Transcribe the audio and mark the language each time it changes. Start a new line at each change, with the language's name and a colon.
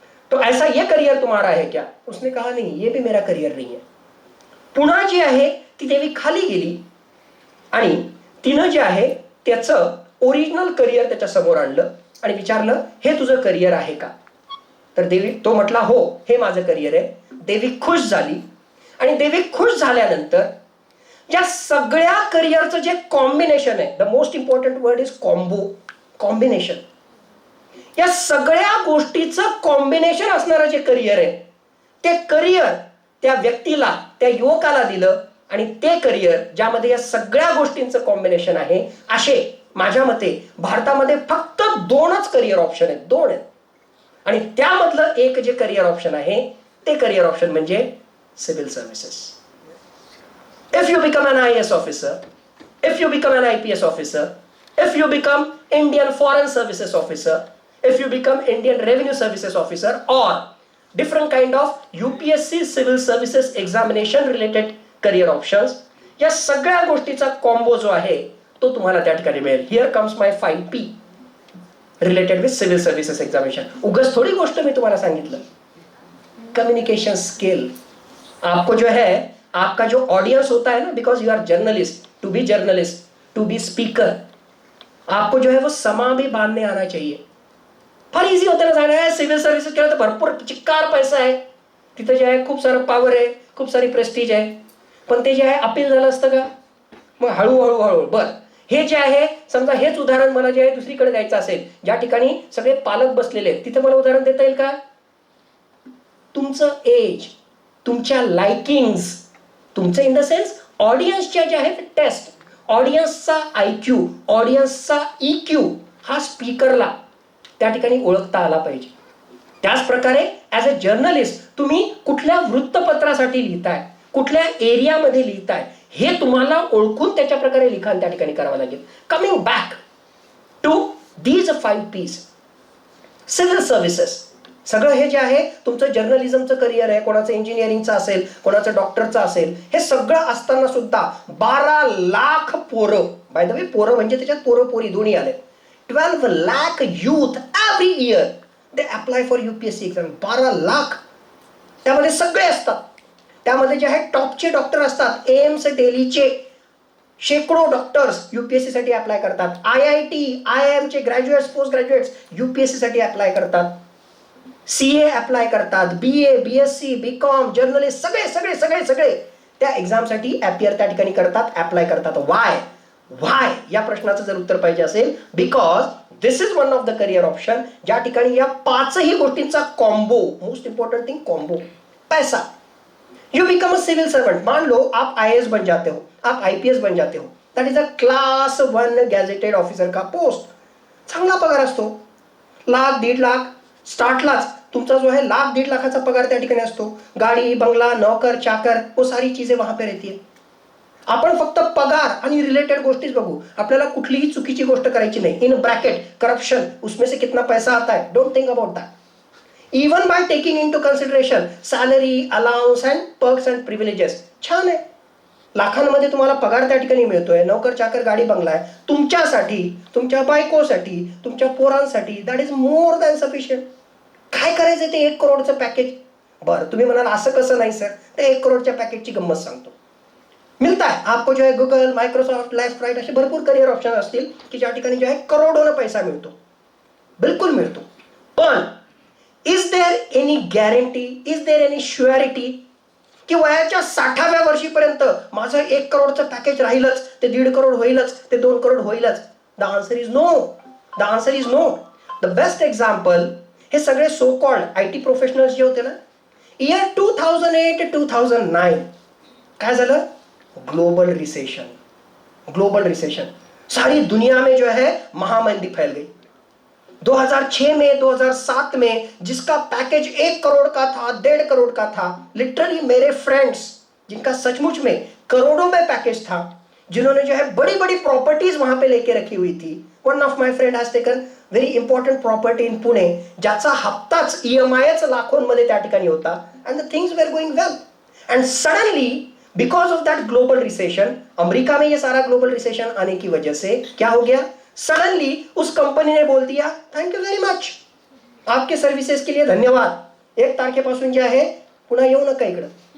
Hindi: तो ऐसा ये करियर तुम्हारा है क्या? उसने कहा नहीं, ये भी मेरा करियर नहीं है.
Marathi: पुन्हा जी आहे ती देवी खाली गेली आणि तिनं जे आहे त्याचं ओरिजिनल करिअर त्याच्या समोर आणलं आणि विचारलं, हे तुझं करिअर आहे का? तर देवी, तो म्हटला हो, हे माझं करिअर आहे. देवी खुश झाली आणि देवी खुश झाल्यानंतर या सगळ्या करिअरचं जे कॉम्बिनेशन आहे,
English: the most important word is combo,
Marathi: combination. या सगळ्या गोष्टीचं कॉम्बिनेशन असणारं जे करिअर आहे ते करिअर त्या व्यक्तीला, त्या युवकाला दिलं. आणि ते करिअर ज्यामध्ये या सगळ्या गोष्टींचं कॉम्बिनेशन आहे, असे माझ्या मते भारतामध्ये फक्त 2च करिअर ऑप्शन आहेत, 2 आहेत. आणि त्यामधलं एक जे करिअर ऑप्शन आहे ते करिअर ऑप्शन म्हणजे civil services.
English: If you become an IAS officer, if you become an IPS officer, if you become Indian Foreign Services officer, if you become Indian Revenue Services officer or different kind of UPSC civil services examination related career options,
Marathi: या सगळ्या गोष्टीचा combo जो आहे तो तुम्हाला त्या ठिकाणी मिळेल.
English: Here comes my 5P related with civil services examination.
Marathi: उगाच थोडी गोष्ट मी तुम्हाला सांगितलं.
Hindi: कम्युनिकेशन स्किल आपको जो है आपका जो ऑडियंस होता है ना,
English: because you are journalist, to be journalist, to be speaker,
Hindi: आपको जो है वो समा भी बांधने आना चाहिए.
Marathi: फार इझी होतं ना सांगा, सिव्हिल सर्व्हिसेस केलं तर भरपूर चिक्कार पैसा आहे, तिथं जे आहे खूप सारं पॉवर आहे, खूप सारी प्रेस्टीज आहे, पण ते जे आहे अपील झालं असतं का? मग हळूहळू हळू बरं, हे जे आहे समजा हेच उदाहरण मला जे आहे दुसरीकडे द्यायचं असेल, ज्या ठिकाणी सगळे पालक बसलेले आहेत, तिथे मला उदाहरण देता येईल का? तुमचं एज, तुमच्या लाइकिंग्स, तुमचं इन द सेन्स ऑडियन्सच्या जे आहेत टेस्ट, ऑडियन्सचा IQ, ऑडियन्सचा EQ हा स्पीकरला त्या ठिकाणी ओळखता आला पाहिजे. त्याच प्रकारे
English: as a journalist
Marathi: तुम्ही कुठल्या वृत्तपत्रासाठी लिहिताय, कुठल्या एरियामध्ये लिहिताय, हे तुम्हाला ओळखून त्याच्या प्रकारे लिखाण त्या ठिकाणी करावं लागेल. Coming back to these 5 P's, civil services, सगळं हे जे आहे तुमचं जर्नलिझमचं करिअर आहे, कोणाचं इंजिनिअरिंगचं असेल, कोणाचं डॉक्टरचं असेल, हे सगळं असताना सुद्धा 12 लाख पोरं, बाय द वे पोरं म्हणजे त्याच्यात पोरं पोरी दोन्ही आले,
English: 12 lakh youth every year they apply for UPSC exam.
Marathi: 12 lakh, त्यामध्ये सगळे असतात. त्यामध्ये जे आहे टॉपचे डॉक्टर असतात, एम्स दिल्लीचे शेकडो डॉक्टर्स UPSC साठी अप्लाय करतात. IIT, IIM चे ग्रॅज्युएट्स, पोस्ट ग्रॅज्युएट्स UPSC साठी अप्लाय करतात. CA अप्लाय करतात, BA, BSc, BCom, जर्नलिस्ट, सगळे सगळे सगळे सगळे त्या एक्झामसाठी अपियर त्या ठिकाणी करतात, अप्लाय करतात. वाय या प्रश्नाचं जर उत्तर पाहिजे असेल,
English: because this is one of the career option,
Marathi: ज्या ठिकाणी या 5ही गोष्टींचा combo, most important thing combo, पैसा.
English: you become a civil servant,
Hindi: मान लो आप IAS बन जाते हो, आप IPS बन जाते हो,
English: that is a class 1 gazetted officer
Hindi: का पोस्ट.
Marathi: चांगला पगार असतो, 1,00,000 1,50,000 स्टार्टलाच तुमचा जो है 1,00,000 1,50,000 पगार त्या ठिकाणी असतो.
Hindi: गाडी बंगला नौकर चाकर वो सारी चीजें वहां पे रहती है.
Marathi: आपण फक्त पगार आणि रिलेटेड गोष्टीच बघू, आपल्याला कुठलीही चुकीची गोष्ट करायची नाही.
English: in bracket corruption,
Hindi: उसमें से कितना पैसा आता है,
English: Don't think about that. Even by taking into consideration salary, allowance and perks and privileges,
Marathi: छान आहे. लाखांमध्ये तुम्हाला पगार त्या ठिकाणी मिळतोय, नोकर चाकर गाडी बंगला आहे, तुमच्यासाठी, तुमच्या बायकोसाठी, तुमच्या पोरांसाठी,
English: That is more than sufficient.
Marathi: काय करायचं ते 1 करोडचं पॅकेज? बरं, तुम्ही म्हणाल असं कसं नाही सर, ते 1 करोडच्या पॅकेजची गंमत सांगतो.
Hindi: मिळता है आपको जो है
Marathi: गूगल, मायक्रोसॉफ्ट, लेफ्ट राइट असे भरपूर करियर ऑप्शन असतील की ज्या ठिकाणी जो आहे करोडोनं पैसा मिळतो, बिलकुल मिळतो. पण
English: is there any guarantee, is there any surety
Marathi: की वयाच्या 60व्या वर्षीपर्यंत माझं 1 करोडचं पॅकेज राहीलच, ते 1.5 करोड होईलच, ते 2 करोड होईलच?
English: The answer is no.
Marathi: The answer is no.
English: the best example,
Marathi: हे सगळे सो कॉल्ड IT प्रोफेशनल्स जे होते ना, इयर 2008-2009 काय झालं?
English: Global recession.
Hindi: ग्लोबल रिसेशन, सारी दुनिया में जो है महामंदी फैल गई. 2006 में, 2007 में जिसका पैकेज 1 करोड़ का था, 1.5 करोड़ का था, लिटरली मेरे फ्रेंड्स जिनका सचमुच में करोड़ों में पैकेज था, जिन्होंने जो है बड़ी बड़ी प्रॉपर्टीज वहां पे लेके रखी हुई थी.
English: one of my friend has taken very important property in Pune,
Marathi: ज्याचा हप्ताच EMIच लाखोंमध्ये त्या ठिकाणी होता,
English: And the things were going well.
Hindi: And suddenly because of that global recession, America में ये सारा ग्लोबल रिसेशन आने की वजह से क्या हो गया, सडनली उस कंपनी ने बोल दिया
English: thank you very much,
Hindi: आपके सर्व्हिसेस के लिए धन्यवाद,
Marathi: 1 तारखेपासून जे आहे पुन्हा येऊ नका इकडं.